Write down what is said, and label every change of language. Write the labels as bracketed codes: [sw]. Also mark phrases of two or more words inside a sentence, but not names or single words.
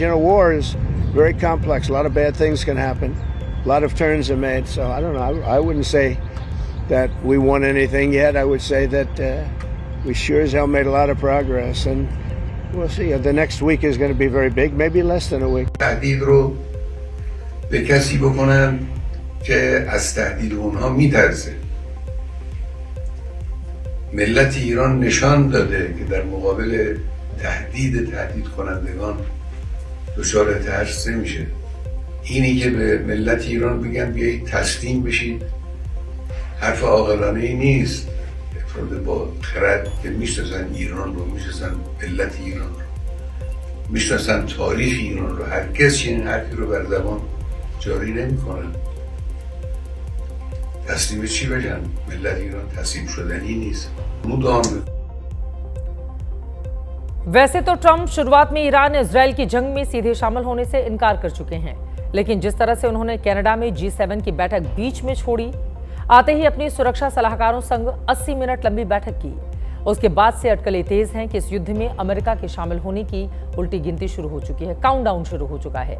[en] War is very complex. A lot of bad things can happen. A lot of turns are made. So I don't know. I wouldn't say that we won anything yet. I would say that we sure as hell made a lot of progress. And we'll see. The next week is going to be very big, maybe less than a week. [fa] تهدید رو به کسی بکنن که از تهدید اونها میترسه. ملت ایران نشان داده که در مقابل تهدید کنندگان دچار ترس نمیشه. اینی که به ملت ایران بگن بیایید تسلیم بشید حرف عاقلانه ای نیست. افراد با خرد که میشناسن ایران رو، میشناسن ملت ایران رو، میشناسن تاریخ ایران رو، هرگز چنین حرفی رو بر زبان جاری نمیکنن. تسلیم چی بشن؟ ملت ایران تسلیم شدنی نیست. [hi] वैसे तो ट्रंप शुरुआत में ईरान इजराइल की जंग में सीधे शामिल होने से इनकार कर चुके हैं, लेकिन जिस तरह से उन्होंने कनाडा में G7 की बैठक बीच में छोड़ी, आते ही अपनी सुरक्षा सलाहकारों संग 80 मिनट लंबी बैठक की, उसके बाद से अटकलें तेज हैं कि इस युद्ध में अमेरिका के शामिल होने की उल्टी गिनती शुरू हो चुकी है, काउंटडाउन शुरू हो चुका है।